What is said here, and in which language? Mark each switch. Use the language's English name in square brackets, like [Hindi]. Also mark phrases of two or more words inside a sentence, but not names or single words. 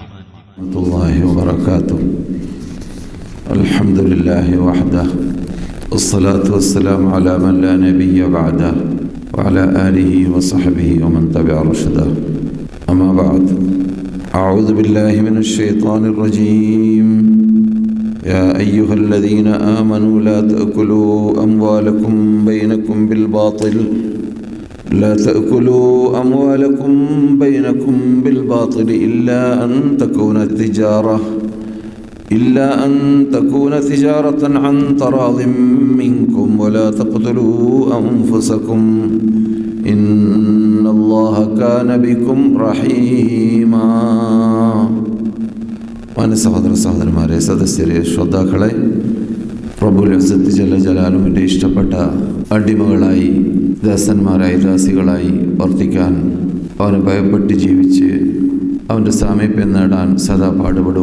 [Arabic] الحمد لله وحده والصلاة والسلام على من لا نبي بعده وعلى آله وصحبه ومن تبع رشده. أما بعد. أعوذ بالله من الشيطان الرجيم. يا أيها الذين آمنوا لا تأكلوا أموالكم بينكم بالباطل لا تأكلوا أموالكم بينكم بالباطل إلا أن تكون تجارة عن تراض منكم ولا تقتلوا أنفسكم إن الله كان بكم رحيما. [Malayalam] സഹോദരന്മാരെ, സദസ്യരെ, ശ്രോതാക്കളെ, [Arabic] رب العزة [Malayalam] ജല്ല ജലാലുവിൻ്റെ ഇഷ്ടപ്പെട്ട അടിമകളായി, ദാസന്മാരായി, ദാസികളായി വർത്തിക്കാൻ, അവനെ ഭയപ്പെട്ട് ജീവിച്ച് അവൻ്റെ സാമീപ്യം നേടാൻ സദാ പാടുപെടുക.